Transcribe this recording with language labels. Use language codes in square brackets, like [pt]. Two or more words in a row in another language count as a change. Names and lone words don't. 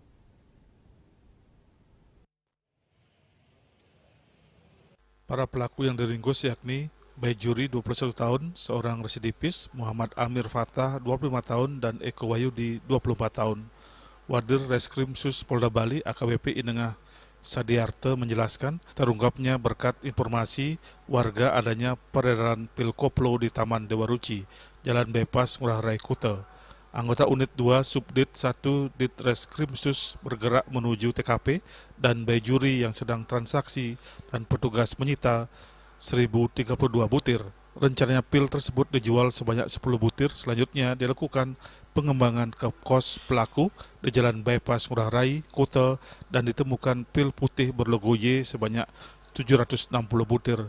[id] Para pelaku yang diringkus yakni Baijuri 21 tahun, seorang residivis, Muhammad Amir Fatah 25 tahun, dan Eko Wahyudi 24 tahun. Wadir Reskrimsus Polda Bali AKBP Inengah Sadiarte menjelaskan terungkapnya berkat informasi warga adanya peredaran pil koplo di Taman Dewa Ruci, Jalan Bypass Ngurah Rai Kuta. Anggota Unit 2 Subdit 1 Ditreskrimsus bergerak menuju TKP dan Baijuri yang sedang transaksi dan petugas menyita 1032 butir. Rencananya pil tersebut dijual sebanyak 10 butir, selanjutnya dilakukan pengembangan ke kos pelaku di Jalan Bypass Ngurah Rai, Kuta, dan ditemukan pil putih berlogo Y sebanyak 760 butir.